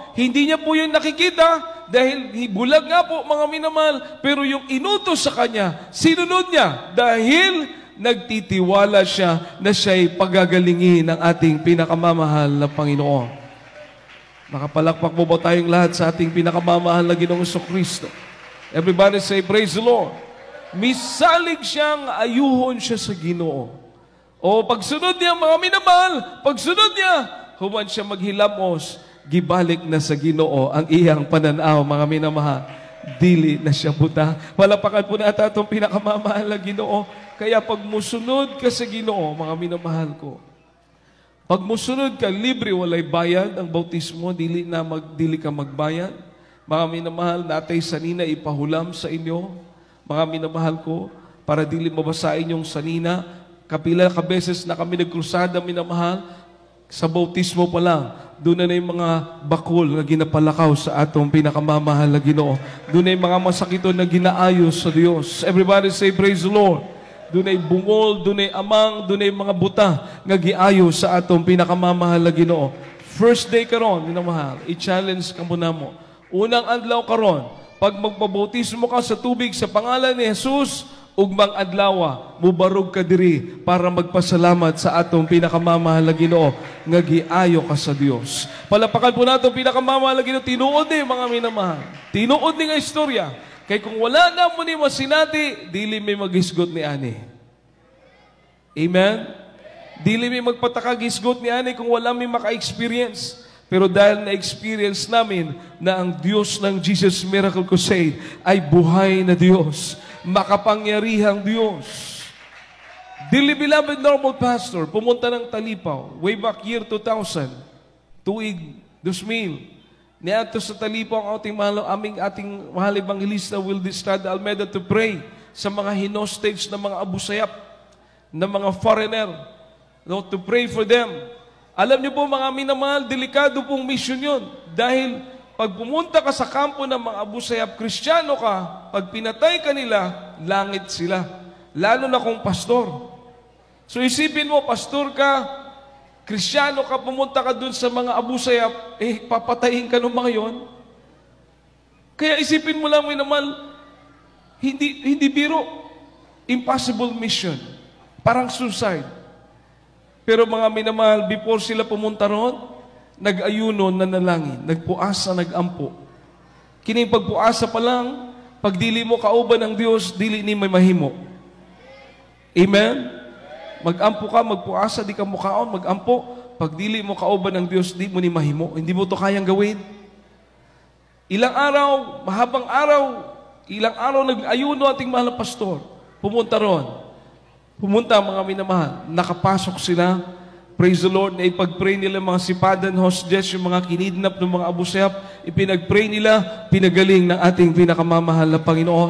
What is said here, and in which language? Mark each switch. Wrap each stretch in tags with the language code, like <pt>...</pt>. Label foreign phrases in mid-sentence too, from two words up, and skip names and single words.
<tl>Hindi niya po yun nakikita, dahil bulag nga po, mga minamahal, pero yung inutos sa kanya, sinunod niya, dahil nagtitiwala siya na siya'y pagagalingin ng ating pinakamamahal na Panginoon. Nakapalakpak mo ba tayong lahat sa ating pinakamamahal na Ginoong Kristo?</tl> <en>Everybody say, praise the Lord.</en> <ceb>Misalig siyang ayuhon siya sa Ginoo. O pagsunod niya, mga minamahal, pagsunod niya, human siya maghilamos, gibalik na sa Ginoo ang iyang pananaw, mga minamahal. Dili na siya buta.</ceb> <tl>Palapakan po natin itong pinakamamahal na Ginoo.</tl> <ceb>Kaya pag musunod ka sa Ginoo, mga minamahal ko, pag musunod ka, libre, walay bayad ang bautismo, dili ka magbayad. Mga minamahal, natay sanina ipahulam sa inyo, mga minamahal ko, para dili mabasain yung sanina. Kapila ka beses na kami nagkrusada, minamahal, sa bautismo pa lang, doon na yung mga bakol na ginapalakaw sa atong pinakamamahal na Ginoo.</ceb> <tl>Doon na yung mga masakito na ginaayos sa Diyos.</tl> <en>Everybody say, praise the Lord.</en> <ceb>Doon ay bungol, doon ay amang, doon ay mga buta nga giayo sa atong pinakamamahal na Ginoo.</ceb> <en>First day</en> <ceb>karon, minamahal, i-challenge ka muna mo. Unang adlaw karon, pag magpabautismo ka sa tubig sa pangalan ni Jesus, ugmang adlaw, mubarog ka diri para magpasalamat sa atong pinakamamahal na Ginoo nga giayo ka sa Dios.</ceb> <tl>Palapakan po natin pinakamamahal na Ginoo,</tl> <ceb>tinuod ni</ceb> <tl>mga minamahal.</tl> <ceb>Tinuod ni nga istorya. Kaya kung wala na mo ni masinati, dili may maghisgot ni ani. Amen? Dili may magpatakagisgot ni ani kung wala may maka-experience.</ceb> <tl>Pero dahil na-experience namin na ang Diyos ng Jesus Miracle Crusade ay buhay na Diyos, makapangyarihang Diyos.</tl> <en>Dearly beloved normal pastor,</en> <tl>pumunta ng</tl> <en>Talipaw, way back year 2000,</en> <ceb>tuig 2000, niadto sa Talipaw</ceb> <tl>ang ating mahal</tl> <ceb>evangelista Wildy Estrada Almeida</ceb> <en>to pray</en> <ceb>sa mga hinostage na mga Abu Sayyaf, na mga foreigner,</ceb> <en>no, to pray for them.</en> <tl>Alam niyo po mga minamahal, delikado pong mission yun. Dahil pag pumunta ka sa kampo ng mga Abu Sayyaf, Kristiyano ka, pag pinatay ka nila, langit sila. Lalo na kung pastor. So isipin mo, pastor ka, Kristiyano ka, pumunta ka dun sa mga Abu Sayyaf, papatayin ka ng mga yon. Kaya isipin mo lang, minamahal, hindi biro.</tl> <en>Impossible mission.</en> <tl>Parang suicide. Pero mga minamahal, before sila pumunta ron, nag-ayuno, nanalangin,</tl> <ceb>nagpuasa, nagampo. Kining pagpuasa pa lang, pag dili mo kauban</ceb> <tl>ng Diyos,</tl> <ceb>dili ni may mahimo. Amen? Mag-ampo ka, magpuasa, di ka mukaon, mag-ampo. Pag dili mo kauban</ceb> <tl>ng Diyos,</tl> <ceb>di mo ni mahimo.</ceb> <tl>Hindi mo to kayang gawin. Ilang araw, mahabang araw, ilang araw nag-ayuno ating mahal na pastor. Pumunta ron. Pumunta mga minamahal, nakapasok sila,</tl> <en>praise the Lord,</en> <tl>na ipag-pray nila mga sipadan, hostages, yung mga kinidnap ng mga Abu Sayyaf, ipinag-pray nila, pinagaling ng ating pinakamamahal na Panginoon.</tl>